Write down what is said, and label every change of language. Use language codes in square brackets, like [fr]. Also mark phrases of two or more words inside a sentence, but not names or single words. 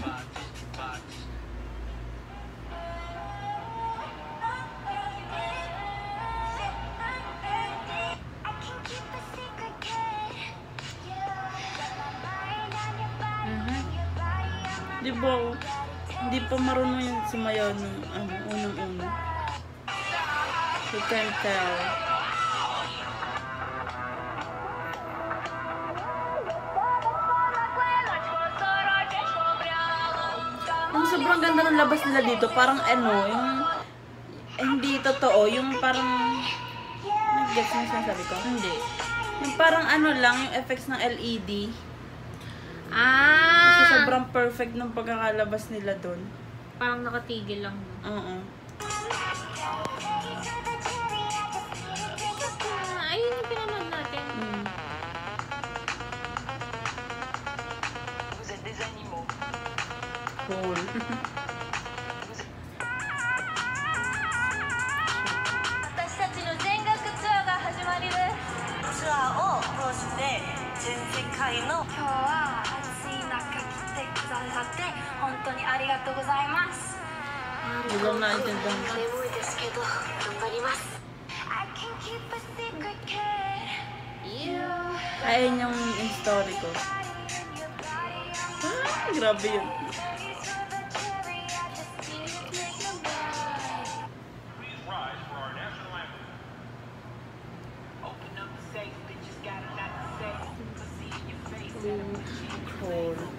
[tl] Di ba? Hindi pa marunong yung sumayaw nung unang-una. [en] You can tell. [tl] Ang sobrang ganda ng labas nila dito. Parang yung hindi totoo. Yung parang nag-gets mo sinasabi ko? Hindi. Yung parang lang, yung effects ng LED. Ah! Kasi sobrang perfect ng pagkakalabas nila doon. Parang nakatigil lang. Oo. Ayun yung pinanood natin. Cool. [ja] 私たちの全額ツアーが始まりですツアーを通して全世界の今日は暑い中来てくださって本当にありがとうございます [tl] Hindi lang naintindihan ko. [ja] 眠いですけど頑張ります [en] I can keep a secret kid [tl] Ayun yung story ko. Grabe yun. Cool.